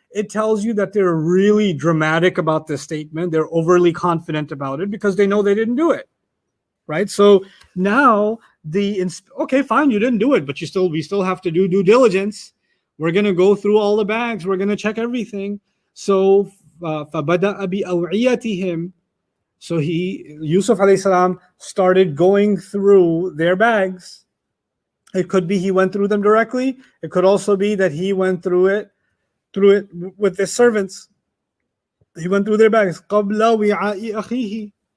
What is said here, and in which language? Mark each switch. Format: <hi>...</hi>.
<en>It tells you that they're really dramatic about this statement. They're overly confident about it because they know they didn't do it, right? So now okay, fine, you didn't do it, but we still have to do due diligence. We're going to go through all the bags. We're going to check everything. So</en> <ar>فَبَدَأَ بِأَوْعِيَتِهِمْ.</ar> <en>So Yusuf alayhi salam started going through their bags. It could be he went through them directly. It could also be that he went through it with the servants. He went through their bags.</en> <ar>قَبْلَ وِعَاءِ أَخِيهِ.</ar>